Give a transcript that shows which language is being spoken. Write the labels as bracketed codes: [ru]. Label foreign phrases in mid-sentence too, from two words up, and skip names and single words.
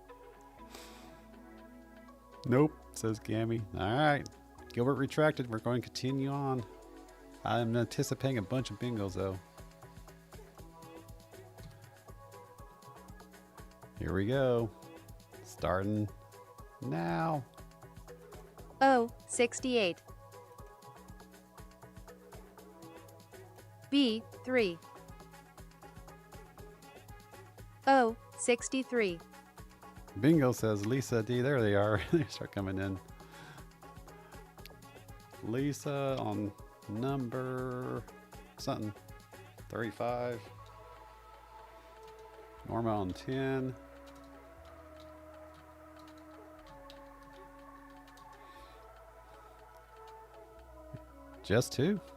[en] Nope, says Gammy. All right, Gilbert retracted. We're going to continue on. I'm anticipating a bunch of bingos though. Here we go. Starting now. O, 68. B, 3. O, 63. Bingo says Lisa D. There they are. They start coming in. Lisa on number something 35. Norma on 10. Just 2.